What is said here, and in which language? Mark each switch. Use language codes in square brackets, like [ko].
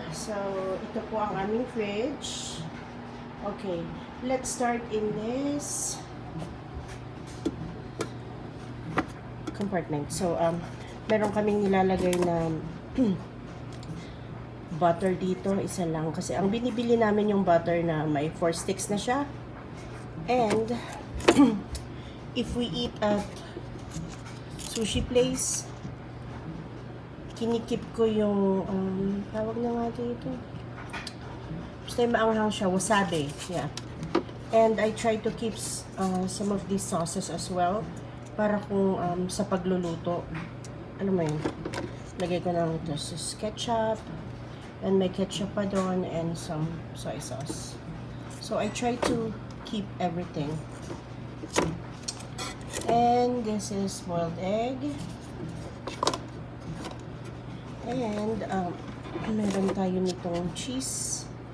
[tl] So, ito po ang aming fridge. [en] Okay, let's start in this compartment. [tl] So, meron kaming nilalagay na butter dito, isa lang. Kasi ang binibili namin yung butter na may 4 sticks na siya. [en] And, if we eat at sushi place, [tl] kinikip ko yung, tawag na nga dito. Basta maanghang siya, wasabi. Yeah. [en] And I try to keep some of these sauces as well. [tl] Para kung sa pagluluto, ano mo yun, lagay ko ng [en] this is ketchup. And [tl] may ketchup pa doon [en] and some soy sauce. So I try to keep everything. And this is boiled egg. [tl] And meron tayo nitong cheese.